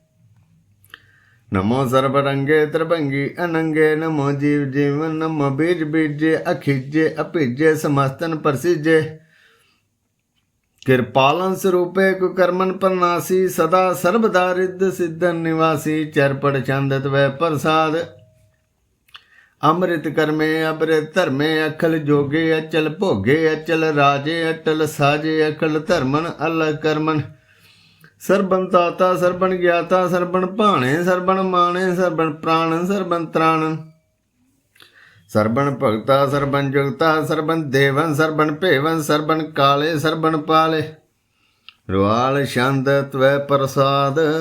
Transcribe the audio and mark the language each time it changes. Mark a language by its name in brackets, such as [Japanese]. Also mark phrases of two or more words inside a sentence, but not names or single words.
[Braj] नमो सर्व रंगे त्रिभंगी अनंगे नमो जीव जीवन नमो बीज बीजे अखिजे अपिजे समस्तन प्रसिजे कृपालन स्वरूपे कुकर्मन परनासी सदा सर्वदा रिद्ध सिद्धन निवासी चरपड़ चंदत व प्रसाद ਅੰਮ੍ਰਿਤ ਕਰਮੇ ਅੰਮ੍ਰਿਤ ਧਰਮੇ ਅਖਲ ਜੋਗੇ ਅਚਲ ਭੋਗੇ ਅਚਲ ਰਾਜੇ ਅਟਲ ਸਾਜੇ ਅਖਲ ਧਰਮਨ ਅਲ ਕਰਮਨ ਸਰਬਨ ਤਾਤਾ ਸਰਬਨ ਗਿਆਤਾ ਸਰਬਨ ਭਾਣੇ ਸਰਬਨ ਮਾਣੇ ਸਰਬਨ ਪ੍ਰਾਣ ਸਰਬਨ ਤ੍ਰਾਣ ਸਰਬਨ ਭਗਤਾ ਸਰਬਨ ਜੁਗਤਾ ਸਰਬਨ ਦੇਵਨ ਸਰਬਨ ਭੇਵਨ ਸਰਬਨ ਕਾਲੇ ਸਰਬਨ ਪਾਲੇ ਰੁਆਲ ਛੰਦ ਤਵੈ ਪ੍ਰਸਾਦ